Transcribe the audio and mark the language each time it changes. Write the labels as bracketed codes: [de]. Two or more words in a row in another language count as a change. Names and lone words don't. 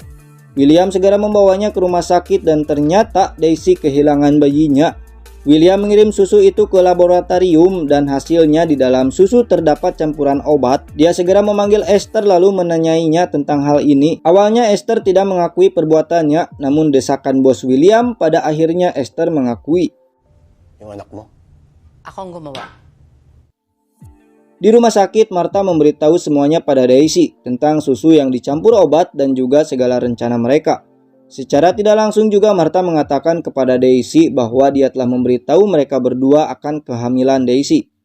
[id] William segera membawanya ke rumah sakit dan ternyata Daisy kehilangan bayinya. William mengirim susu itu ke laboratorium dan hasilnya di dalam susu terdapat campuran obat. Dia segera memanggil Esther lalu menanyainya tentang hal ini. Awalnya Esther tidak mengakui perbuatannya, namun desakan Bos William pada akhirnya Esther mengakui. [tl] Yung anak mo? Ako ang gumawa. [id] Di rumah sakit, Martha memberitahu semuanya pada Daisy tentang susu yang dicampur obat dan juga segala rencana mereka. Secara tidak langsung juga Martha mengatakan kepada Daisy bahwa dia telah memberitahu mereka berdua akan kehamilan Daisy.